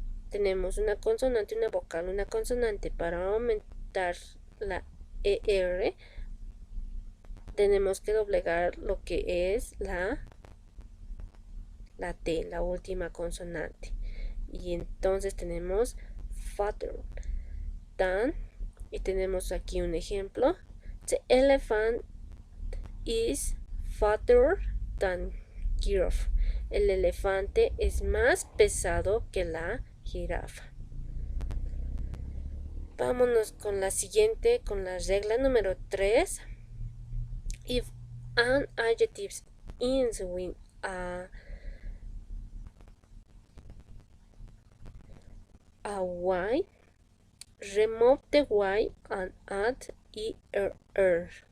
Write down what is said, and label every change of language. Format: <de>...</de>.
<es>Tenemos una consonante, una vocal, una consonante. Para aumentar la ER tenemos que doblegar lo que es la T, la última consonante. Y entonces tenemos</es> <en>fatter than.</en> <es>Y tenemos aquí un ejemplo.</es> <en>The elephant is fatter than giraffe.</en> <es>El elefante es más pesado que la jirafa. Vámonos con la siguiente, con la regla número 3.</es> <en>If an adjective ends with a y, remove the y and add er.</en>